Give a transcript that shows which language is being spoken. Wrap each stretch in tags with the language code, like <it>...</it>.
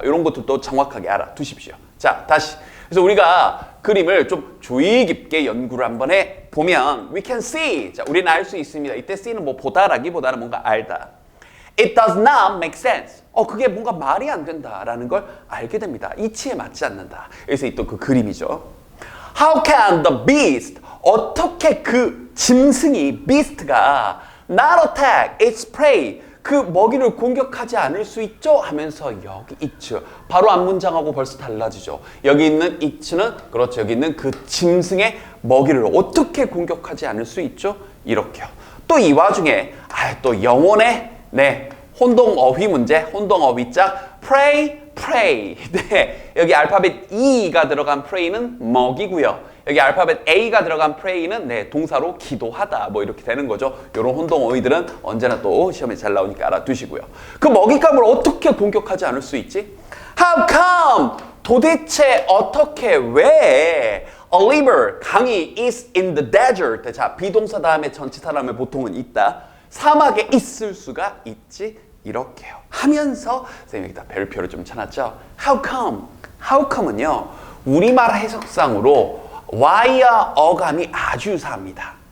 <ko>이런 것도 정확하게 알아두십시오. 자, 다시. 그래서 우리가 그림을 좀 주의 깊게 연구를 한번 해보면</ko> <en>we can see.</en> <ko>자, 우리는 알 수 있습니다. 이때 see는 뭐 보다라기보다는 뭔가 알다.</ko> <en>It does not make sense.</en> <ko>그게 뭔가 말이 안 된다라는 걸 알게 됩니다. 이치에 맞지 않는다. 그래서 또 그 그림이죠.</ko> <en>How can the beast?</en> <ko>어떻게 그 짐승이 beast가</ko> <en>not attack its prey?</en> <ko>그 먹이를 공격하지 않을 수 있죠? 하면서 여기 it. 바로 앞문장하고 벌써 달라지죠. 여기 있는 it는 그렇죠. 여기 있는 그 짐승의 먹이를 어떻게 공격하지 않을 수 있죠? 이렇게요. 또 이 와중에 또 영혼의 혼동어휘 문제, 혼동어휘짝 prey, prey. 네, 여기 알파벳 E가 들어간 prey는 먹이고요. 여기 알파벳 A가 들어간 pray는 네, 동사로 기도하다 뭐 이렇게 되는 거죠. 이런 혼동어휘들은 언제나 또 시험에 잘 나오니까 알아두시고요. 그 먹잇감을 어떻게 공격하지 않을 수 있지?</ko> <en>How come?</en> <ko>도대체 어떻게 왜</ko> <en>A river,</en> <ko>강이</ko> <en>is in the desert.</en> <ko>자, 비동사 다음에 전치사 다음에 보통은 있다. 사막에 있을 수가 있지. 이렇게요. 하면서 선생님이 여기다 별표를 좀 쳐놨죠.</ko> <en>How come? How come은요.</en> <ko>우리말 해석상으로 why와 어감이 아주 유사합니다.</ko>